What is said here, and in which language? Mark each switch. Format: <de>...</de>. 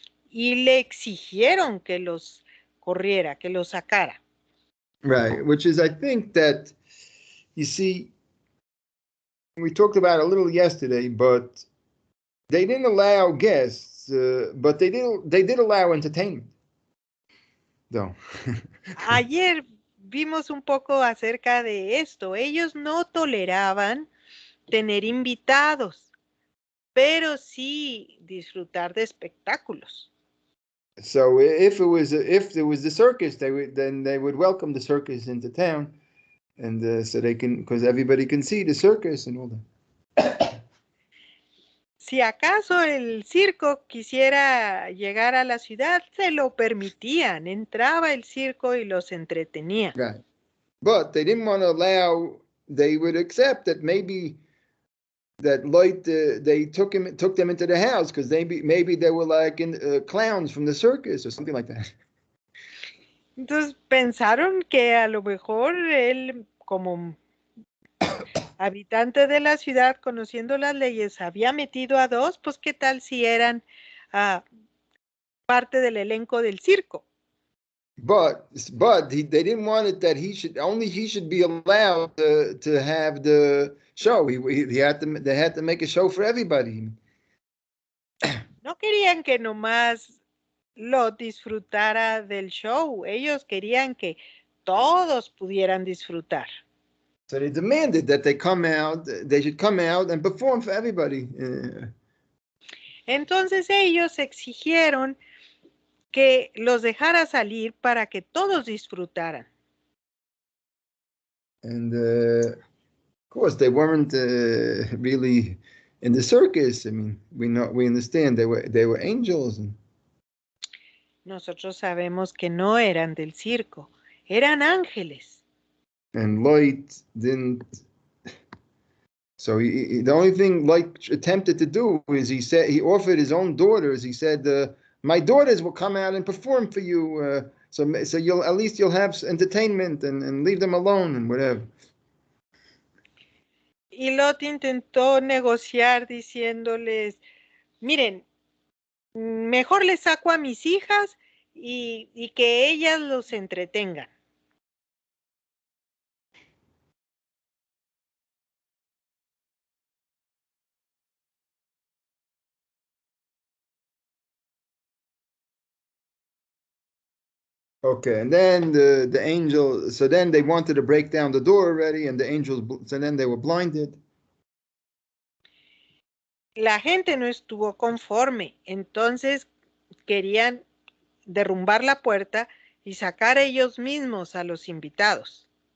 <es>Y le exigieron que los corriera, que los sacara.</es> <en>Right, which is, I think that, you see, we talked about it a little yesterday, but they didn't allow guests, but they did allow entertainment.</en> <es>No. Ayer vimos un poco acerca de esto. Ellos no toleraban tener invitados, pero sí disfrutar de espectáculos.</es> <en>So if there was the circus, they would welcome the circus into town, and so they can, because everybody can see the circus and all that.</en> <es>Si acaso el circo quisiera llegar a la ciudad, se lo permitían. Entraba el circo y los entretenía.</es> <en>Right. But they didn't want to allow, they would accept that maybe that Lot, they took them into the house because maybe they were like clowns from the circus or something like that.</en> <es>Entonces pensaron que a lo mejor él, como habitante de la ciudad, conociendo las leyes, había metido a dos, pues qué tal si eran parte del elenco del circo.</es> <en>But they didn't want it that he should be allowed to have the show. They had to make a show for everybody.</en> <es>No querían que nomás Lot disfrutara del show. Ellos querían que todos pudieran disfrutar.</es> <en>So they demanded that they should come out and perform for everybody.</en> <es>Entonces ellos exigieron que los dejara salir para que todos disfrutaran.</es> <en>And of course, they weren't really in the circus. I mean, we understand they were angels,</en> <es>Nosotros sabemos que no eran del circo, eran ángeles.</es> <en>and Light didn't. So the only thing Light attempted to do is he offered his own daughters. He said, "My daughters will come out and perform for you, so at least you'll have entertainment and leave them alone and whatever."</en> <es>Y Lot intentó negociar diciéndoles, miren, mejor les saco a mis hijas y que ellas los entretengan.</es> <en>Okay, and then the angel. So then they wanted to break down the door already, and the angels. So then they were blinded.</en> <es>La gente no estuvo conforme, entonces querían derrumbar la puerta y sacar ellos mismos a los invitados.</es>